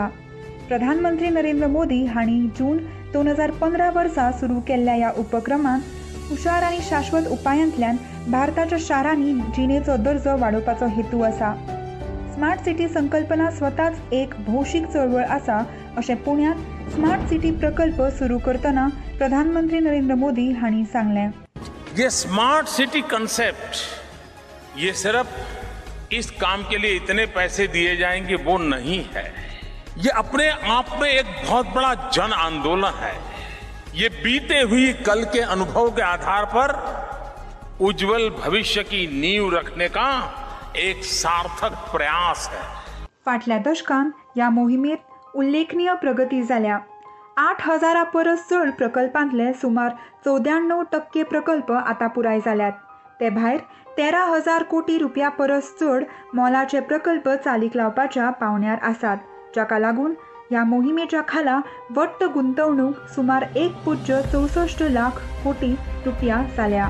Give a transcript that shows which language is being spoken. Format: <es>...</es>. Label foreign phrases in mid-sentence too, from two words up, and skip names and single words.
<kok>प्रधानमंत्री नरेंद्र मोदी हांणी जून 2015 वर्सा सुरू केल्ल्या ह्या उपक्रमांत हुशार आनी शाश्वत उपायांतल्यान भारताच्या शारांनी जिणेचो दर्जो वाडोवपाचो हेतू आसा. स्मार्ट सिटी संकल्पना स्वताच एक भौशीक चळवळ आसा अशें पुण्यात स्मार्ट सिटी प्रकल्प सुरू करतना प्रधानमंत्री नरेंद्र मोदी हांणी सांगलें.</kok> <hi>ये</hi> <en>smart city concept</en> <hi>ये सिर्फ इस काम के लिए इतने पैसे दिए जाएंगे वो नहीं है. ये अपने आप में एक बहुत बड़ा जन आंदोलन है. ये बीते हुई कल के अनुभव के आधार पर उज्जवल भविष्य की नींव रखने का एक सार्थक प्रयास है.</hi> <kok>फाटल्या दशकांत ह्या मोहिमेत उल्लेखनीय प्रगती जाल्या. 8,000 परस चड प्रकल्पांतले सुमार 94% प्रकल्प आतां पुराय जाल्यात. ते भायर 13,000 कोटी रुपया परस चड मोलाचे प्रकल्प चालीक लावपाच्या पावण्यार आसात, जाका लागून ह्या मोहिमेच्या खाला वट्ट गुंतवणूक सुमार 1.64 लाख कोटी रुपया जाल्या.</kok>